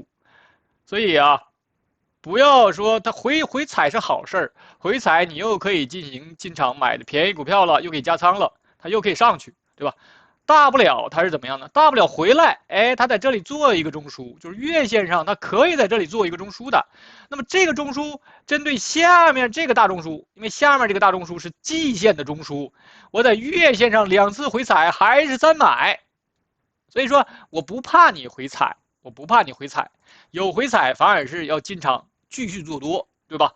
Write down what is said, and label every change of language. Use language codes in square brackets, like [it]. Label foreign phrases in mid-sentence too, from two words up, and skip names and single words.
[zh] 所以啊，不要說它回踩是好事兒，回踩你又可以进场買的便宜股票了，又可以加倉了，它又可以上去。对吧？大不了它是怎麼樣呢？大不了回來，哎，它在這裡做一個中樞，就是月線上它可以在這裡做一個中樞的。那麼這個中樞針對下面這個大中樞，因為下面這個大中樞是季線的中樞，我在月線上2次回踩還是3買，所以說我不怕你回踩，有回踩反而是要進場繼續做多，對吧？